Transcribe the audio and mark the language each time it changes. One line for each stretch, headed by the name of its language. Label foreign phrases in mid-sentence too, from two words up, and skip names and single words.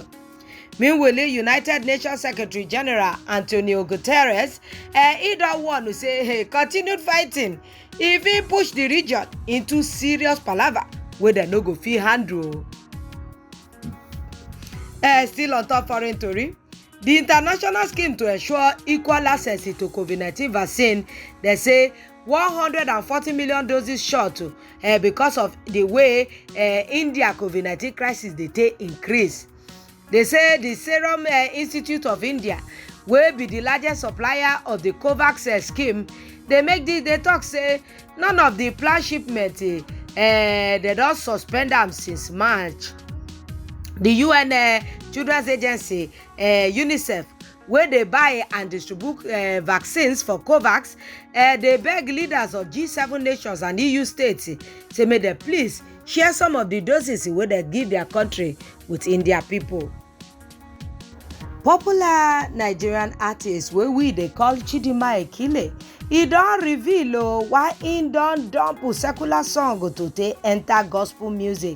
Nigerian Pidgin: Meanwhile, United Nations Secretary General Antonio Guterres, he don warn say continued fighting if he push the region into serious palava wey dem no go fit handle. Still on top foreign tori, the international scheme to ensure equal access to COVID-19 vaccine, they say 140 million doses short because of the way India COVID-19 crisis dey take increase. They say the Serum Institute of India, wey be the largest supplier of the COVAX scheme, They make this, they talk say none of the planned shipment they don suspend them since March. The UN Children's Agency UNICEF, where they buy and distribute vaccines for COVAX, they beg leaders of G7 nations and EU states say make dem please share some of the doses wey they give their country with India people. Popular Nigerian artist wey we dey call Chidinma Ekile, e don reveal why im don dump secular song to take enter gospel music.